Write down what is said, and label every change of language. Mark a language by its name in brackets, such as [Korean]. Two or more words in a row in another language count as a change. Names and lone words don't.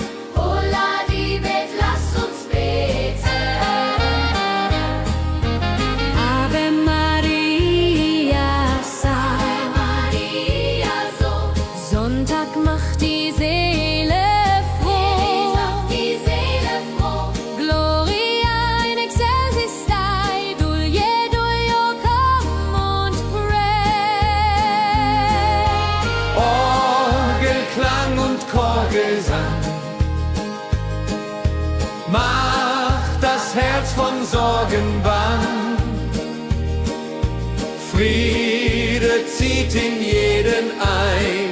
[German] Holla die Bet, lass uns beten. [Latin] Ave Maria, Ave Maria, [German] so. Sonntag macht die Seele froh. Die Seele froh. [Latin] Gloria in excelsis Dei, Dulio, [German] komm und pray. Orgelklang und Chorgesang macht das Herz von Sorgen bang. Friede zieht in jeden ein.